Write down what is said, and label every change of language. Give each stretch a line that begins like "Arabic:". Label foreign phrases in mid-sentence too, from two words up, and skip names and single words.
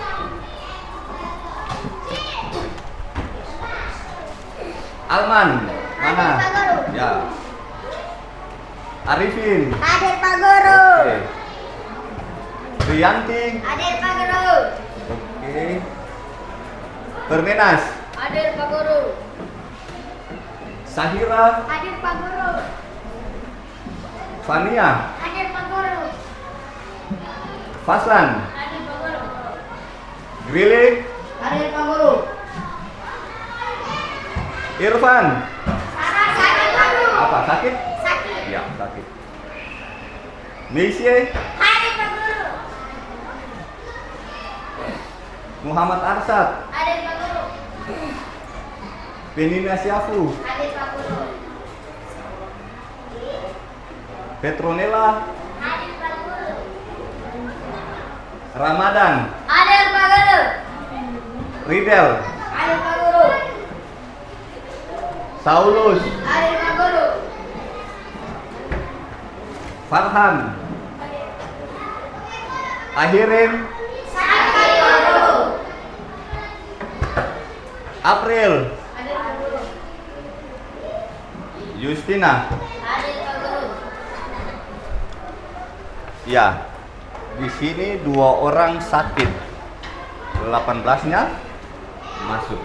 Indonesian: Alman, mana? Pak Guru. Ya. Arifin. Hadir Pak Guru. Oke. Rianti. Hadir Pak Guru. Oke. Permenas. Hadir Pak Guru. Sahira. Hadir Pak Guru. Fania. Hadir Pak Guru. Faslan. Hadir Pak Guru. Grilly. Hadir Pak Guru. Irfan. Sakit Pak Guru. Apa, sakit? Sakit. Ya, sakit. Meisye. Hadir Pak Guru. Muhammad Arsad. Hadir Pak Guru. Penina Syafu. Hadir Pak Guru. Petronella. Hadir Pak Guru. Ramadan. Hadir Pak Guru. Ridel. Hadir Pak Guru. Saulus. Hadir Pak Guru. Farhan. Ahirin. Sakit Pak Guru. April. Hadir Pak Guru. Justina. Hadir Pak Guru. Ya, di sini 2 orang sakit, 18-nya masuk.